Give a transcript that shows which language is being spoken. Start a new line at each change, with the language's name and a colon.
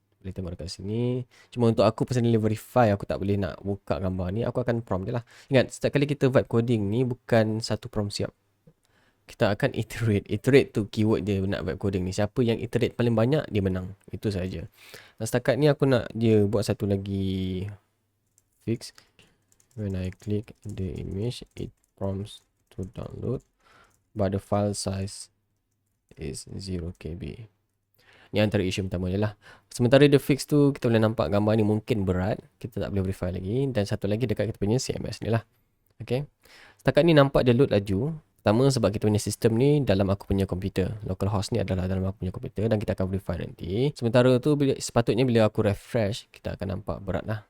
Malay: Boleh tengok dekat sini. Cuma untuk aku personally verify, aku tak boleh nak buka gambar ni, aku akan prompt je lah. Ingat, setiap kali kita vibe coding ni bukan satu prompt siap. Kita akan iterate tu keyword dia nak vibe coding ni. Siapa yang iterate paling banyak, dia menang. Itu saja. Dan setakat ni aku nak dia buat satu lagi fix.
English: When I click the image, it prompts to download, but the file size is 0 KB.
Malay: Ni antara isu pertama je lah. Sementara dia fix tu, kita boleh nampak gambar ni mungkin berat. Kita tak boleh verify lagi. Dan satu lagi dekat kita punya CMS ni lah. Okay. Setakat ni nampak dia load laju. Pertama sebab kita punya sistem ni dalam aku punya komputer. Localhost ni adalah dalam aku punya komputer dan kita akan verify nanti. Sementara tu sepatutnya bila aku refresh, kita akan nampak berat lah.